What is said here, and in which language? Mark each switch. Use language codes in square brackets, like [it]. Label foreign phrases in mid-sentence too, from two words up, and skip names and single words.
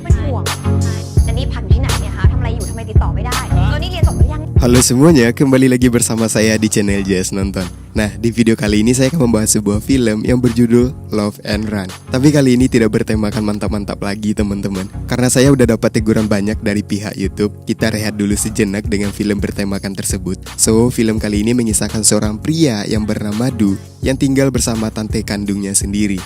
[th] ห่วงแต่นี่พักอยู่ที่ไหนเนี่ยคะทำอะไรอยู่ทำไมติดต่อไม่ได้ตอนนี้เรียนจบหรือยัง [id] Halo semuanya, kembali lagi bersama saya di channel JS Nonton. Nah, di video kali ini saya akan membahas sebuah film yang berjudul Love and Run. Tapi kali ini tidak bertemakan mantap-mantap lagi teman-teman, karena saya udah dapat teguran banyak dari pihak YouTube. Kita rehat dulu sejenak dengan film bertemakan tersebut. So, film kali ini mengisahkan seorang pria yang bernama Du yang tinggal bersama tante kandungnya sendiri.